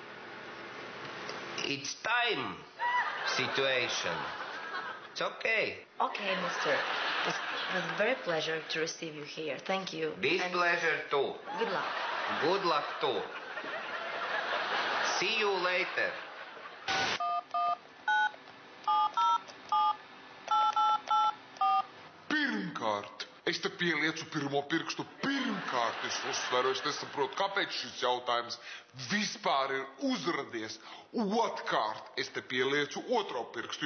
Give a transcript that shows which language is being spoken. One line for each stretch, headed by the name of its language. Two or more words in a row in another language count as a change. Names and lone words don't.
English: It's time situation. It's okay. Okay, mister. It was a very pleasure to receive you here. Thank you. This And pleasure too. good luck. Good luck too. See you later.
Latvian: Pirmkārt, Es te pieliecu pirmo pirkstu. Pirmkārt, es uzsveru, es nesaprotu, kāpēc šis jautājums vispār ir uzradies. Otkārt, es te pieliecu otro pirkstu.